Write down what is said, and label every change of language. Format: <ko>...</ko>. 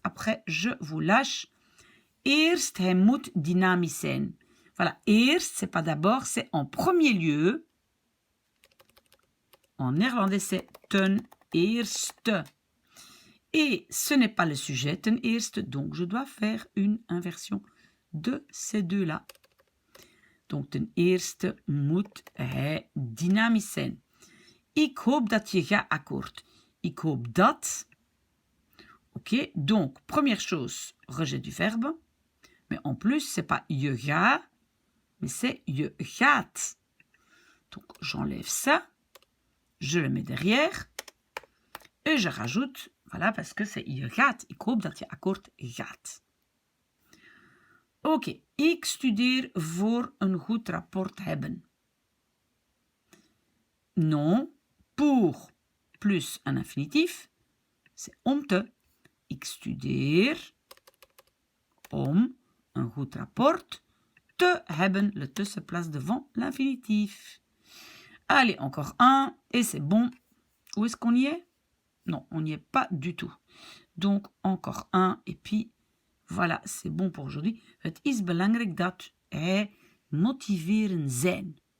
<fr>Après, je vous lâche.</fr> <nl>Eerst, hij moet dynamisch zijn.</nl> <fr>Voilà, eerst, c'est pas d'abord, c'est en premier lieu. En néerlandais, c'est ten eerste. Et ce n'est pas le sujet, ten eerste, donc je dois faire une inversion de ces deux-là.</fr> <nl>Donc, ten eerste moet hij dynamisch zijn. Ik hoop dat je gaat akkoord. Ik hoop dat.</nl> <fr>Ok, donc, première chose, rejet du verbe. Mais en plus, c'est pas je ga, mais c'est je gaat. Donc, j'enlève ça. Je le mets derrière. Et je rajoute, voilà, parce que c'est je gaat.</fr> <nl>Ik hoop dat je akkoord gaat. Oké, ik studeer voor een goed rapport hebben.</nl> <fr>Non, pour plus un infinitif, c'est om te.</fr> <nl>Ik studeer om een goed rapport te hebben.</nl> <fr>Le te se place devant l'infinitif. Allez, encore un, et c'est bon. Où est-ce qu'on y est? Non, on n'y est pas du tout. Donc, encore un, et puis, voilà, c'est bon pour aujourd'hui.</fr> <nl>Het is belangrijk dat hij motiveren zijn.</nl>